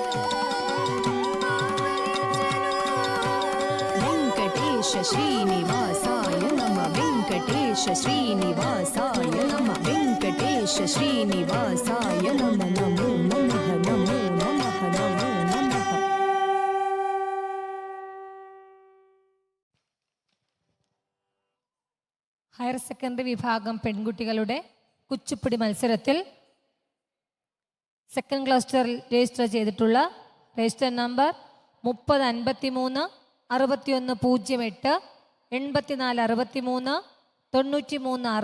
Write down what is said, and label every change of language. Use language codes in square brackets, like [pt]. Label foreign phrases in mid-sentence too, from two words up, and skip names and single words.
[te] వెంకటేశ శ్రీనివాసాయ నమ వెంకటేశ శ్రీనివాసాయ నమ వెంకటేశ శ్రీనివాసాయ నమ నమో నమః నమో నమః నమో నమః. [en] higher secondary [ml] വിഭാഗം പെൺകുട്ടികളുടെ കുച്ചിപ്പുടി മത്സരത്തിൽ [en] second cluster [ml] രജിസ്റ്റർ ചെയ്തിട്ടുള്ള രജിസ്റ്റർ നമ്പർ 3053 6108 84 63 93